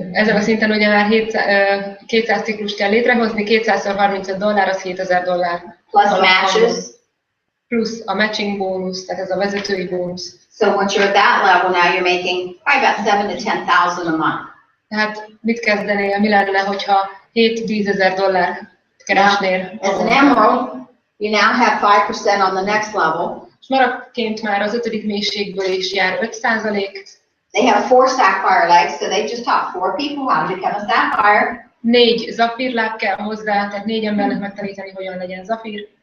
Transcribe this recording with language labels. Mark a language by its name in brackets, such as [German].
[Hungarian] Ezen a szinten ugye már 200 ciklus kell létrehozni, 200x35 az $7,000. [English] Plus matches. [Hungarian] Plusz a matching bónusz, tehát ez a vezetői bónusz. [English] So once you're at that level now, you're making probably about 7,000 to 10,000 a month. [Hungarian] Tehát mit kezdenél, mi lenne, hogyha $7,000-10,000 keresnél? [English] As an emerald, you now have 5% on the next level. [Hungarian] És marakként már az 5. mélységből is jár 5%. [English] They have 4 sapphire legs, so they just taught 4 people how to become a sapphire. [Hungarian] 4 zafírláb kell hozzá, tehát 4 embernek megtanítani, hogyan legyen zafír.